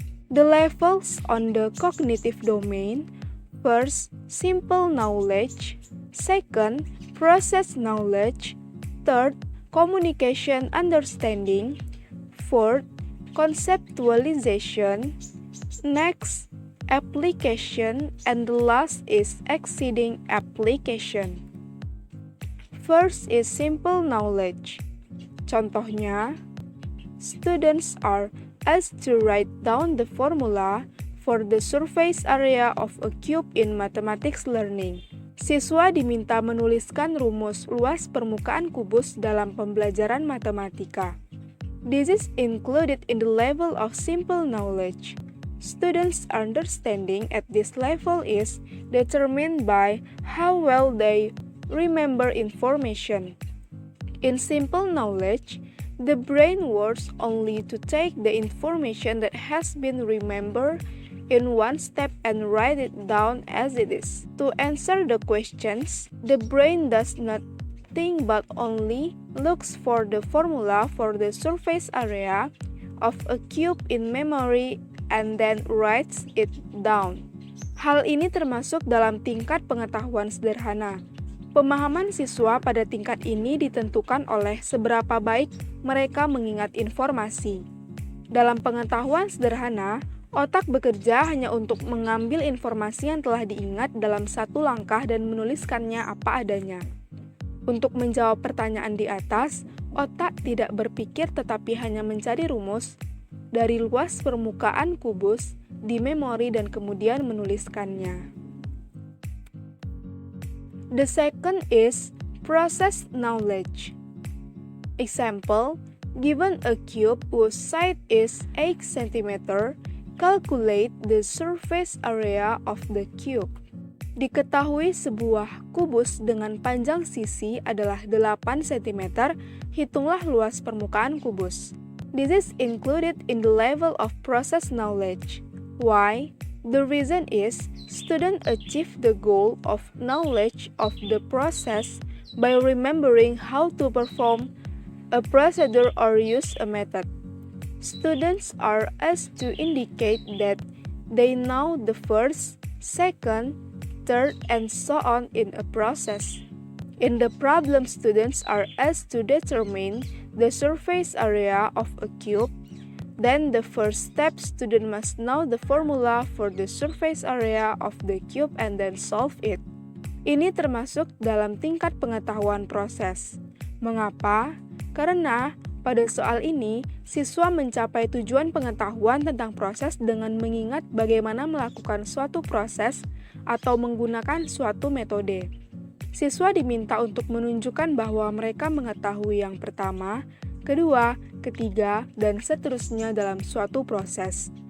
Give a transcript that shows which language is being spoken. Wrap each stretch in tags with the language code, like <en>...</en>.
<en>The levels on the cognitive domain: first, simple knowledge; second, process knowledge; third, communication understanding; fourth, conceptualization; next, application; and the last is exceeding application. First is simple knowledge.</en> <id>Contohnya,</id> <en>students are asked to write down the formula for the surface area of a cube in mathematics learning.</en> <id>Siswa diminta menuliskan rumus luas permukaan kubus dalam pembelajaran matematika.</id> <en>This is included in the level of simple knowledge. Students' understanding at this level is determined by how well they remember information. In simple knowledge, the brain works only to take the information that has been remembered in one step and write it down as it is. To answer the questions, the brain does not think but only looks for the formula for the surface area of a cube in memory and then writes it down.</en> <id>Hal ini termasuk dalam tingkat pengetahuan sederhana. Pemahaman siswa pada tingkat ini ditentukan oleh seberapa baik mereka mengingat informasi. Dalam pengetahuan sederhana, otak bekerja hanya untuk mengambil informasi yang telah diingat dalam satu langkah dan menuliskannya apa adanya. Untuk menjawab pertanyaan di atas, otak tidak berpikir tetapi hanya mencari rumus dari luas permukaan kubus di memori dan kemudian menuliskannya.</id> <en>The second is process knowledge. Example, given a cube whose side is 8 cm, calculate the surface area of the cube.</en> <id>Diketahui sebuah kubus dengan panjang sisi adalah 8 cm, hitunglah luas permukaan kubus.</id> <en>This is included in the level of process knowledge. Why? The reason is, students achieve the goal of knowledge of the process by remembering how to perform a procedure or use a method. Students are asked to indicate that they know the first, second, third, and so on in a process. In the problem, students are asked to determine the surface area of a cube. Then the first step, student must know the formula for the surface area of the cube and then solve it.</en> <id>Ini termasuk dalam tingkat pengetahuan proses. Mengapa? Karena pada soal ini, siswa mencapai tujuan pengetahuan tentang proses dengan mengingat bagaimana melakukan suatu proses atau menggunakan suatu metode. Siswa diminta untuk menunjukkan bahwa mereka mengetahui yang pertama, kedua, ketiga, dan seterusnya dalam suatu proses.</id>